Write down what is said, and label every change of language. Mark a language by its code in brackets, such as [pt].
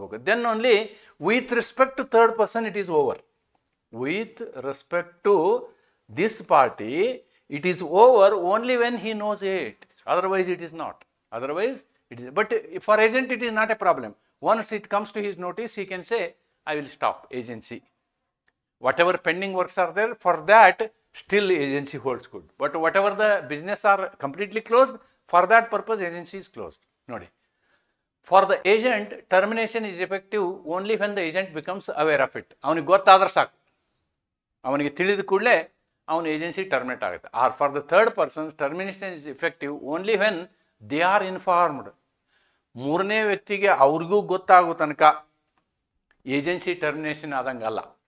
[en] Then only with respect to third person it is over. With respect to this party it is over only when he knows it, otherwise it is not. But for agent it is not a problem. Once it comes to his notice, he can say I will stop agency. Whatever pending works are there, for that still agency holds good. But whatever the business are completely closed, for that purpose agency is closed. Nodi, for the agent termination is effective only when the agent becomes aware of it. [kn] ಅವನಿಗೆ ಗೊತ್ತಾದ್ರೆ ಸಾಕು, ಅವನಿಗೆ ತಿಳಿದ ಕೂಡಲೇ ಅವನ agency terminate ಆಗುತ್ತೆ. [en] Or for the third persons termination is effective only when they are informed. [kn] ಮೂರನೇ ವ್ಯಕ್ತಿಗೆ ಅವ್ರಿಗೂ ಗೊತ್ತಾಗೋ ತನಕ ಏಜೆನ್ಸಿ ಟರ್ಮಿನೇಷನ್ ಆದಂಗೆ ಅಲ್ಲ.